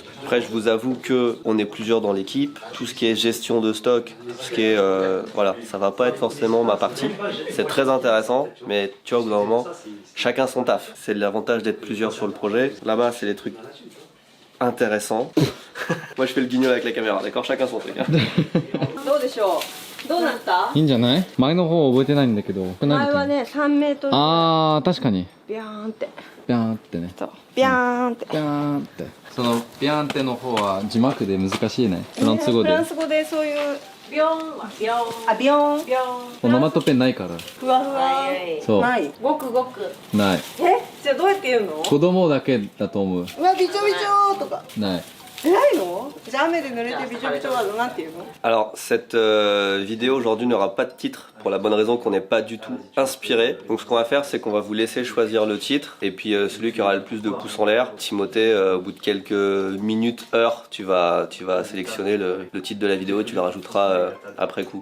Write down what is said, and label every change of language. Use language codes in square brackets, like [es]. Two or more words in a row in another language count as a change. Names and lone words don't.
[fr] Après, je vous avoue que on est plusieurs dans l'équipe, tout ce qui est gestion de stock, tout ce qui est voilà, ça va pas être forcément ma partie. C'est très intéressant, mais tu vois, au bout d'un moment, chacun son taf. C'est l'avantage d'être plusieurs sur le projet. Là-bas, c'est les trucs intéressants. Moi, je fais le guignol avec la caméra, d'accord? Chacun son truc. Hein. [ja] どうでしょう。どうなった？いいんじゃない？前の方覚えてないんだけど。前はね、3メートル。あー、確かに。ビャーンって。ビャーンってね。そう。ビャーンって。ビャーンって。そのビャーンっての方は字幕で難しいね。フランス語で。フランス語でそういう。ビョンはビョン。あ、ビョン。ビョン。オノマトペないから。ふわふわ。そう。ない。ごくごく。ない。じゃあどうやって言うの？子供だけだと思う。うわ、びちょびちょとか。ない。ないの？じゃあ雨で濡れてびちょびちょはなんて言うの？ [fr] Alors, cette vidéo aujourd'hui n'aura pas de titre pour la bonne raison qu'on n'est pas du tout inspiré. Donc, ce qu'on va faire, c'est qu'on va vous laisser choisir le titre. Et puis, celui qui aura le plus de pouces en l'air, Timothée, au bout de quelques minutes, heures, tu vas sélectionner le titre de la vidéo et tu le rajouteras après coup.